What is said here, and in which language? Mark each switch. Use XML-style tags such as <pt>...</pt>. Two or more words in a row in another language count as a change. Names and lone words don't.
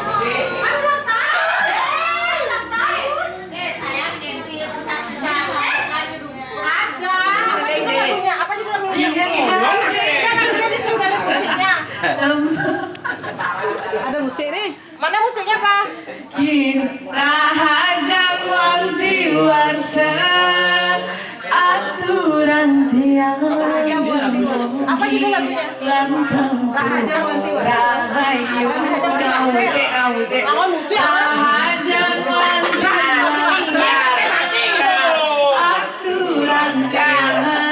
<id>Ada musik nih. Mana musiknya, Pak?</id> <ban>Rahajang wanti warsa aturan tiang</ban> <id>Apa judul lagunya? lantang</id> <ban>Rahajang wanti warsa.</ban> <id>rahayu musik Kalau musik</id> <ban>Rahajang wanti warsa aturan tiang</ban>